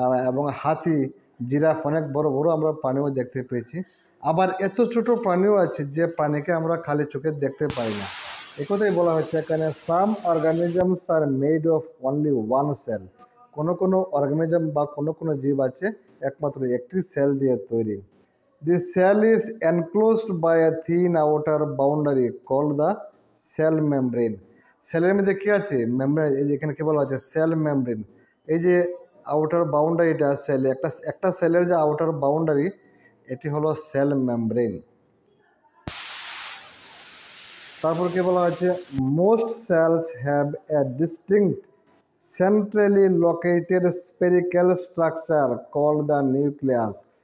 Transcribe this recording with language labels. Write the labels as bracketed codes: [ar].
[bn] এবং হাতি, জিরাফ, অনেক বড় বড় আমরা প্রাণীও দেখতে পেয়েছি। আবার এত ছোট প্রাণীও আছে যে প্রাণীকে আমরা খালি চোখে দেখতে পাই না। একথাই বলা হচ্ছে এখানে, [en] Some organisms are made of only one cell. [bn] কোনো অর্গানিজম বা কোনো জীব আছে একমাত্র একটি সেল দিয়ে তৈরি। [en] This cell is enclosed by a thin outer boundary called the cell membrane. [bn] সেলের মধ্যে কি আছে? মেমব্রেন। এই যে এখানে কি বলা আছে? Cell membrane. এই যে আউটার বাউন্ডারিটা সেল, একটা সেলের যে আউটার বাউন্ডারি, এটি হলো সেল মেমব্রেন। তারপর কি বলা হচ্ছে? [en] Most cells have a distinct centrally located spherical structure called the nucleus.